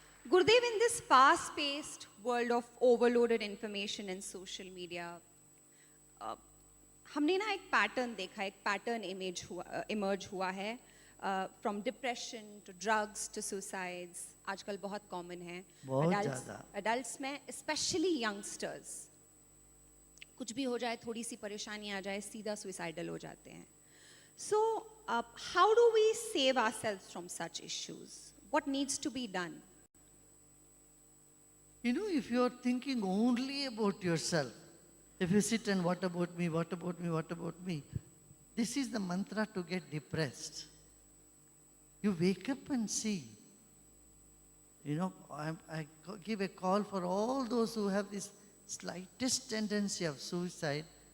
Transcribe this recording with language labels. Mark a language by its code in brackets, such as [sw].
[en] Gurudev, in this fast-paced world of overloaded information and social media, [hi] हमने ना एक pattern देखा, एक पैटर्न इमर्ज हुआ है। [en] from depression to drugs to suicides [hi] आजकल बहुत कॉमन है। बहुत ज्यादा। एडल्ट्स में, स्पेशली यंगस्टर्स, कुछ भी हो जाए, थोड़ी सी परेशानी आ जाए, सीधा सुइसाइडल हो जाते हैं। [en] So how do we save ourselves from such issues? What needs to be done? You know, if you are thinking only about yourself, if you sit and what about me, what about me, what about me, this is the mantra to get depressed. You wake up and see. You know, I give a call for all those who have this slightest tendency of suicide.